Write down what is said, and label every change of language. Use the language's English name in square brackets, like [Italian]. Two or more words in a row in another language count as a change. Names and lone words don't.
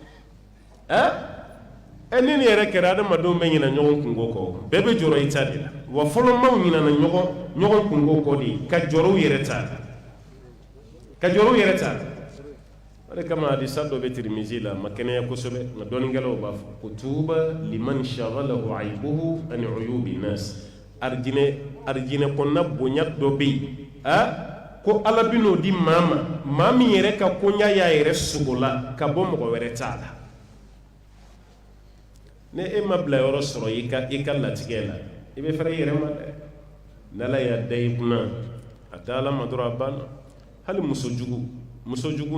[Bambara] ni nin yɛrɛ kɛra adamadenw bɛ ɲinɛ ɲɔgɔn kungo kɔ bɛɛ bɛ jɔrɔ i ta de la wa fɔlɔ maaw ɲinɛna ɲɔgɔn kungo kɔ de ka jɔrɔ u yɛrɛ ta la ka jɔrɔ u yɛrɛ ta la o de kama hadisa dɔ bɛ Tirmizi la ma kɛnɛya kosɛbɛ nka dɔnnikɛlaw b'a fɔ ko [Arabic] طوبى لمن شغله عيبه عن عيوب الناس [Bambara] arijinɛ kɔnɔna bonya dɔ bɛ yen ko ala bɛ n'o di maa ma maa min yɛrɛ ka koɲa y'a yɛrɛ sogo la ka bɔ mɔgɔ wɛrɛ t'a la ne e ma bila yɔrɔ sɔrɔ i ka latigɛ la i bɛ fɛrɛ i yɛrɛ ma dɛ n'ala y'a da i kunna a da ala ma dɔrɔn a banna hali muso jugu